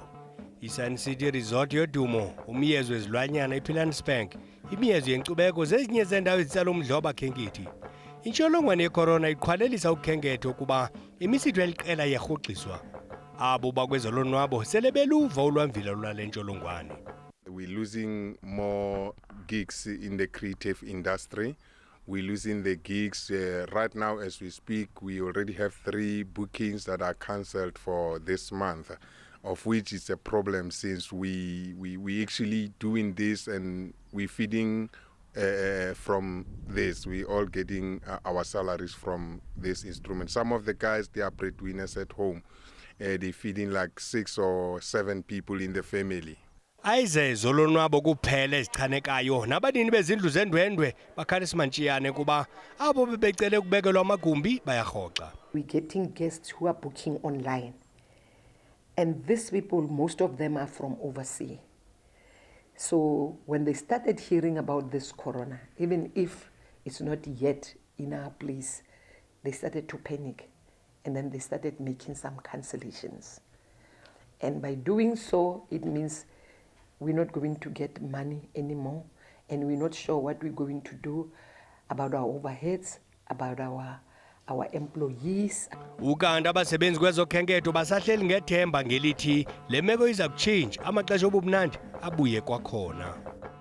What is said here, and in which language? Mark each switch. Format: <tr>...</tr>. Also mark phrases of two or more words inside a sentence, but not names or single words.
<xh>iSun City Resort yodumo, umyezo wezilwanyana ePilansberg, imiyezo yenkcubeko zezinye zendawo ezitsala umdla wabakhenkethi. Intsholongwane yecorona iqhwalelisa ukhenketho kuba imisitho eliqela iyarhoxiswa. Abo bakwezolonwabo sele beluva ulwamvila lwale ntsholongwane.</xh> <en>We're losing more gigs in the creative industry. We're losing the gigs. Right now, as we speak, we already have 3 bookings that are cancelled for this month, of which is a problem since we actually doing this and we're feeding from this. We're all getting our salaries from this instrument. Some of the guys, they are breadwinners at home. They're feeding like 6 or 7 people in the family.</en> <xh>Ayize zolonwabo kuphela ezichanekayo nabanini bezindlu zendwendwe bakharismantshiyane kuba abo bebecele ukubekelwa amagumbi bayarhoxa.</xh> <en>We're getting guests who are booking online, and these people, most of them are from overseas. So when they started hearing about this corona, even if it's not yet in our place, they started to panic, and then they started making some cancellations. And by doing so, it means we're not going to get money anymore, and we're not sure what we're going to do about our overheads, about our employees.</en> <xh>Ukanti abasebenzi kwezokhenketho basahleli ngethemba ngelithi le meko iza kutshintsha amaxesha obumnandi abuye kwakhona.</xh>